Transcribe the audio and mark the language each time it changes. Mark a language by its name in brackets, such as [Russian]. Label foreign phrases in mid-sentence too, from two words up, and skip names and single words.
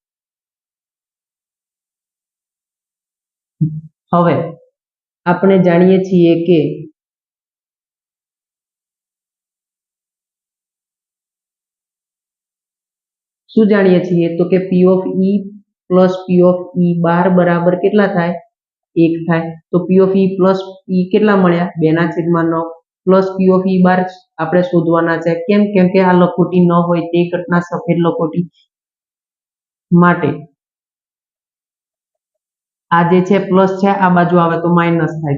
[Gujarati] હવે આપણે જાણીએ છીએ કે શું જાણીએ છીએ તો કે [English] P of E plus P of E [Gujarati] બાર બરાબર કેટલા થાય 1 થાય। તો [English] P of E plus E [Gujarati] કેટલા મળ્યા 2 ના છેદમાં [English] 9 plus P of E [Gujarati] બાર આપણે શોધવાના છે કેમ કેમ કે આ લખોટી ન હોય તે ઘટના સફેદ લખોટી માટે આ જે છે પ્લસ છે આ બાજુ આવે તો માઈનસ થાય।